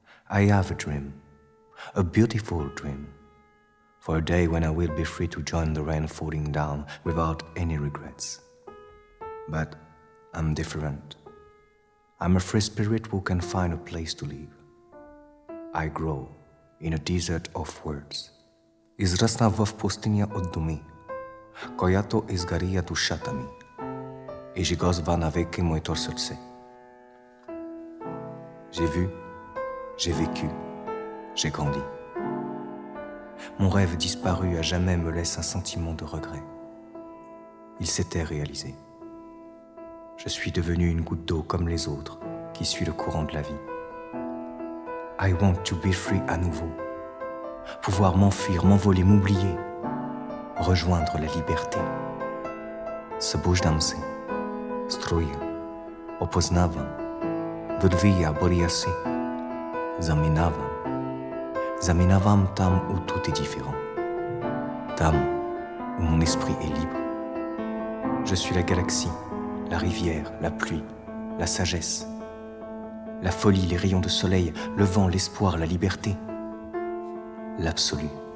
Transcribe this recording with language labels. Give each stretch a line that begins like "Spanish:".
English: I have a dream, a beautiful dream, for a day when I will be free to join the rain falling down without any regrets. But I'm different. I'm a free spirit who can find a place to live. I grow in a desert of words.
Bulgarian: Израсна в пустиня от думи, която изгаря душата ми и жигозва навеки моето сърце.
French: J'ai vu, j'ai vécu, j'ai grandi. Mon rêve disparu à jamais me laisse un sentiment de regret. Il s'était réalisé. Je suis devenu une goutte d'eau comme les autres, qui suit le courant de la vie.
English: I want to be free
French: à nouveau. Pouvoir m'enfuir, m'envoler, m'oublier. Rejoindre la liberté.
Bulgarian: Събуждам се, струя, опознавам, вървия, боря се, заминавам там
French: où tout est différent. Там où mon esprit est libre. Je suis la galaxie, la rivière, la pluie, la sagesse, la folie, les rayons de soleil, le vent, l'espoir, la liberté, l'absolu.